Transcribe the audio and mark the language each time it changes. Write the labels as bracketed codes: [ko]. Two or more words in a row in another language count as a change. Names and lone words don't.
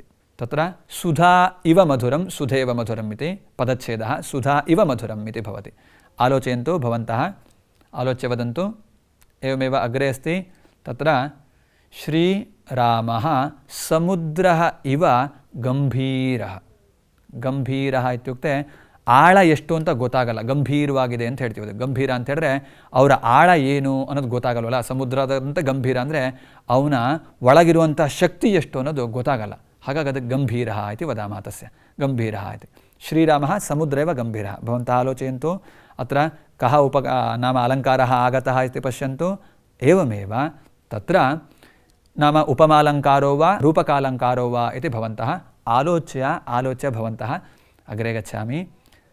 [sa] तत्र सुधा इव मधुरं, सुधेव मधुरम् इति पदच्छेदः, सुधा इव मधुरम् इति भवति. आलोचयन्तु, भवन्तः आलोच्य वदन्तु. एवमेव अग्रे अस्ति, तत्र श्रीरामः समुद्रः इव गम्भीरः. ಗಂಭೀರಃ ಇತ್ಯುಕ್ತೆ [kn] ಆಳ ಎಷ್ಟು ಅಂತ ಗೊತ್ತಾಗಲ್ಲ, ಗಂಭೀರವಾಗಿದೆ ಅಂತ ಹೇಳ್ತೀವಿ. ಗಂಭೀರ ಅಂತ ಹೇಳಿದ್ರೆ ಅವರ ಆಳ ಏನು ಅನ್ನೋದು ಗೊತ್ತಾಗಲ್ವಲ್ಲ. ಸಮುದ್ರದಂತೆ ಗಂಭೀರ ಅಂದರೆ ಅವನ ಒಳಗಿರುವಂಥ ಶಕ್ತಿ ಎಷ್ಟು ಅನ್ನೋದು ಗೊತ್ತಾಗಲ್ಲ. ಹಾಗಾಗಿ ಅದಕ್ಕೆ [sa] ಗಂಭೀರ ಇತಿ ವದಾಮಃ. ತಸ್ಯ ಗಂಭೀರ ಇತಿ. ಶ್ರೀರಾಮः समुद्र एव गम्भीरः. भवन्तः आलोचयन्तु, अत्र कः नाम अलङ्कारः आगतः इति पश्यन्तु. एवमेव तत्र नाम उपमालङ्कारो वा रूपकालङ्कारो वा इति भवन्तः आलोच्य भवन्तः अग्रे गच्छामि.